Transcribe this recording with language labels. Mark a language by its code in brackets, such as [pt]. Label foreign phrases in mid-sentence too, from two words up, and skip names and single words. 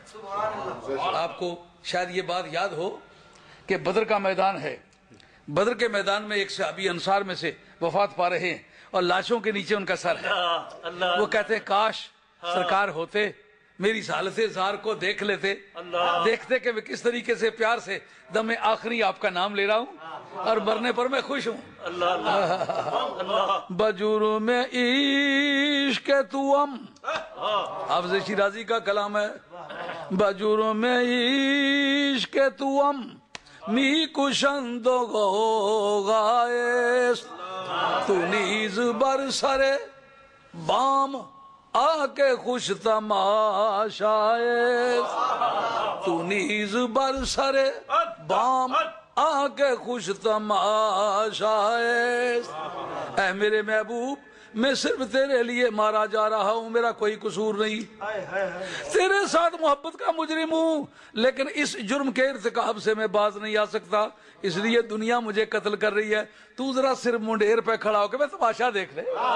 [ur] آپ کو شاید یہ بات یاد ہو کہ بدر کا میدان ہے، بدر کے میدان میں ایک صحابی انصار میں سے وفات پا رہے ہیں اور لاشوں کے نیچے ان کا سر ہے، وہ کہتے ہیں کاش سرکار ہوتے، میری حالت زار کو دیکھ لیتے، دیکھتے کہ میں کس طریقے سے پیار سے دم آخری آپ کا نام لے رہا ہوں اور مرنے پر میں خوش ہوں۔ [fa] بجرم میں عشق توام، [ur] حافظ شیرازی کا کلام [fa] ہے، بجرم میں عشق توام می کشند و غوغائے تو نیز بر سر بام آ کے خوش تماشائے، تو نیز بر سر بام آ کے خوش تماشائے۔ [ur] اے میرے محبوب، میں صرف تیرے لیے مارا جا رہا ہوں، میرا کوئی قصور نہیں، تیرے ساتھ محبت کا مجرم ہوں، لیکن اس جرم کے ارتکاب سے میں باز نہیں آ سکتا، اس لیے دنیا مجھے قتل کر رہی ہے، تو ذرا صرف منڈیر پہ کھڑا ہو کے میں تماشا دیکھ لے۔